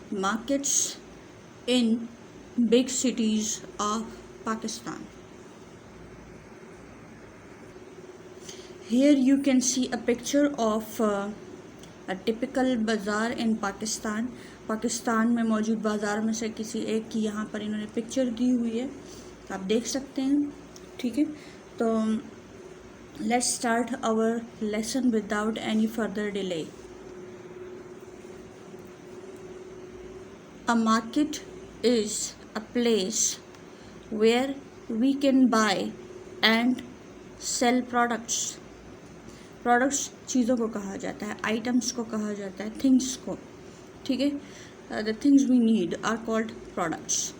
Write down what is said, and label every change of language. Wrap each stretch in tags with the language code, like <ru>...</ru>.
<en>Markets in big cities of Pakistan. Here you can see a picture of a typical bazaar in Pakistan.</en> <ur>Pakistan میں موجود بازار میں سے کسی ایک کی یہاں پر انہوں نے پکچر دی ہوئی ہے، آپ دیکھ سکتے ہیں. ٹھیک ہے، تو</ur> <en>Let's start our lesson without any further delay. A market is a place where we can buy and sell products.</en> <ur>Products چیزوں کو کہا جاتا ہے، items کو کہا جاتا ہے، things کو. ٹھیک ہے،</ur> <en>the things we need are called products.</en>